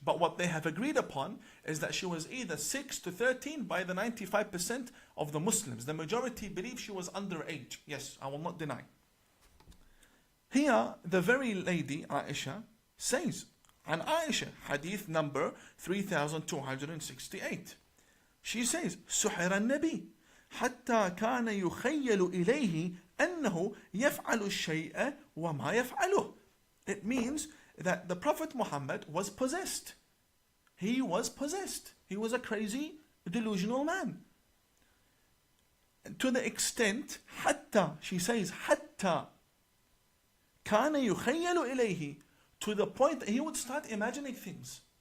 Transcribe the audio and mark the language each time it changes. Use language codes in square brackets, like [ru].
[en] But what they have agreed upon is that she was either 6 to 13 by the 95% of the Muslims. The majority believe she was underage. Yes, I will not deny. Here, the very lady, Aisha, says, and Aisha, hadith number 3268. She says, [ar] سحر النبي حتى كان يخيل إليه أنه يفعل الشيء وما يفعله. [en] It means that the Prophet Muhammad was possessed. He was possessed. He was a crazy, delusional man. To the extent, حتى, she says, [ar] حتى كان يخيل إليه, [en] to the point that he would start imagining things.